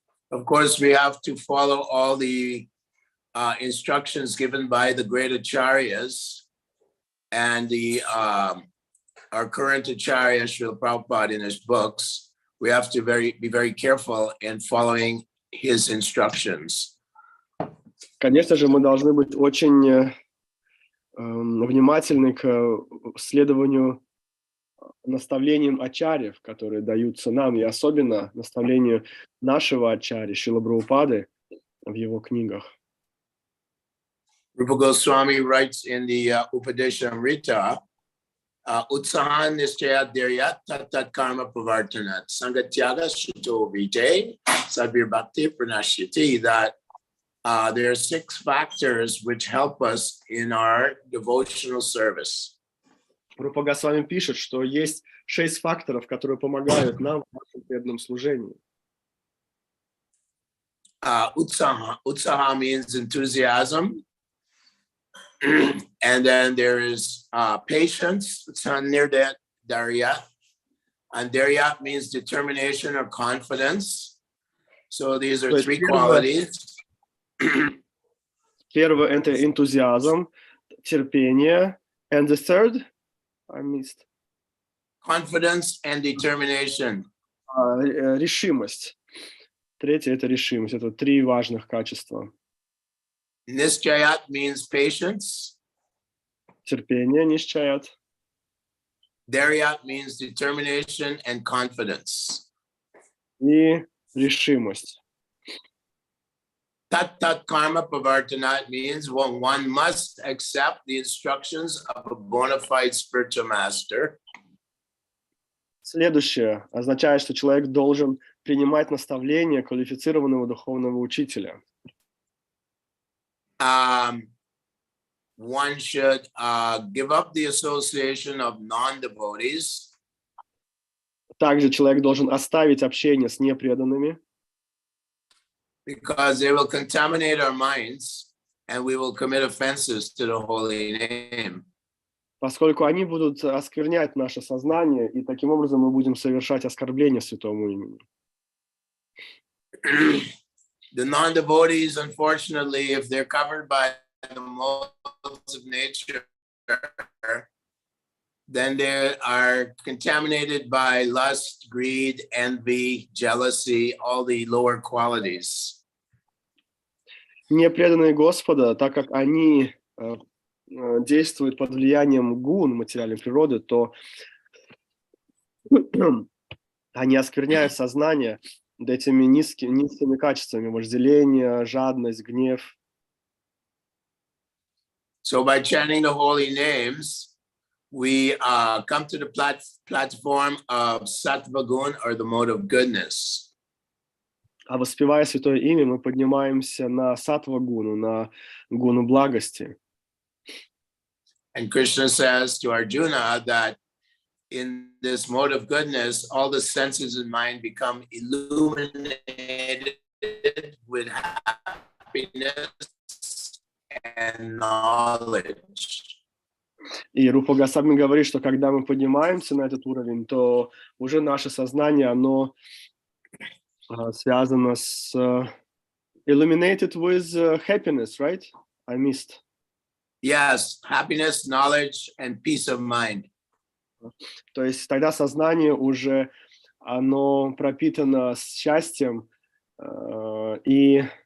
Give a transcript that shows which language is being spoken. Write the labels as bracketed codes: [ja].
[en] Of course, we have to follow all the instructions given by the great acharyas and our current acharya, Srila Prabhupada, in his books. We have to be very careful in following his instructions. [ru] Конечно же, мы должны быть очень внимательны к следованию наставлениям ачарьев, которые даются нам, и особенно наставлению нашего ачарьи, Шрилы Прабхупады, в его книгах. [en] Rupa Goswami writes in the Upadeshamrita, Utsahan Nischaya Dhiryat Tat Karma Pravartanat Sangatyaga Shito Vijay Sadbir Bhakti Pranashyati, that there are 6 factors which help us in our devotional service. [ru] Рупа Госвами пишет, что есть 6 факторов, которые помогают нам в нашем преданном служении. [en] Utsaha means enthusiasm. And then there is patience, Nirdat Daryat. And Daryat means determination or confidence. So these are 3 qualities. [ru] Первое – это энтузиазм, терпение. [en] And the third? I missed. Confidence and determination. [ru] Решимость. Третье – это решимость. Это три важных качества. [en] Nischayat means patience. [ru] Терпение, нишчаят. [en] Dharyat means determination and confidence. [ru] И решимость. [en] Tat tat karma pravartanat means one must accept the instructions of a bona fide spiritual master. [ru] Следующее означает, что человек должен принимать наставления квалифицированного духовного учителя. [en] One should give up the association of non-devotees. [ru] Также человек должен оставить общение с непреданными, [en] because they will contaminate our minds and we will commit offenses to the holy name. [ru] поскольку они будут осквернять наше сознание, и таким образом мы будем совершать оскорбление святому имени. [en] The non-devotees, unfortunately, if they're covered by the modes of nature, then they are contaminated by lust, greed, envy, jealousy, all the lower qualities. [ru] Непреданные Господа, так как они действуют под влиянием гун материальной природы, то они оскверняют сознание этими низкими качествами: вожделение, жадность, гнев. [en] So by chanting the holy names, we come to the platform of sattva gun, or the mode of goodness. [ru] А воспевая святое имя, мы поднимаемся на саттва-гуну, на гуну благости. [en] And Krishna says to Arjuna that in this mode of goodness, all the senses and mind become illuminated with happiness and knowledge. [ru] И Рупа Госвами говорит, что когда мы поднимаемся на этот уровень, то уже наше сознание, оно связано с [en] illuminated with happiness, right? I missed. Yes, happiness, knowledge, and peace of mind. [ru] То есть тогда сознание уже, оно пропитано счастьем и...